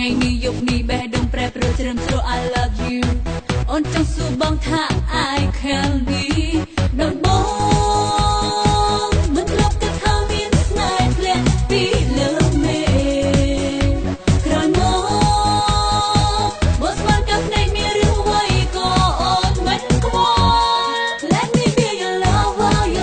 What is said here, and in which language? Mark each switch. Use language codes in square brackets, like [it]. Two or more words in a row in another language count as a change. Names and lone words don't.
[km] ថ្ងៃនេះយប់នេះបេះដូងប្រែប្រួលជ្រឹមជ្រោះ [en] I love you [km] អូនចង់សួរបងថា [en] I can be [km] ដល់បងមិនធ្លាប់គិតថាមានស្នេហ៍ធ្លាក់ពីលើមេក្រោយ មកស្មានกับភ្នែកមានរឿងអ្វីក៏អូនមិនខ្វល់ [en] Let me be your lover your